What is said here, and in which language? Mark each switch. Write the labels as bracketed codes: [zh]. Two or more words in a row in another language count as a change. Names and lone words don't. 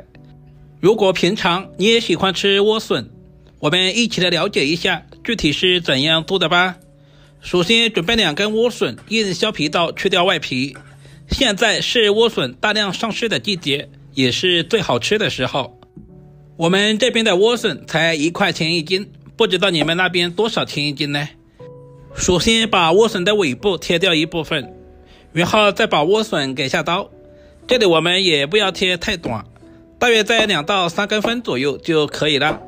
[zh] 如果平常你也喜歡吃萵筍，我們一起來了解一下具體是怎樣做的吧。首先準備2根萵筍，用削皮刀去掉外皮。現在是萵筍大量上市的季節，也是最好吃的時候。我們這邊的萵筍才1塊錢1斤，不知道你們那邊多少錢1斤呢？首先把萵筍的尾部切掉一部分，然後再把萵筍給下刀。這裡我們也不要切太短，大約在2到3公分左右就可以了。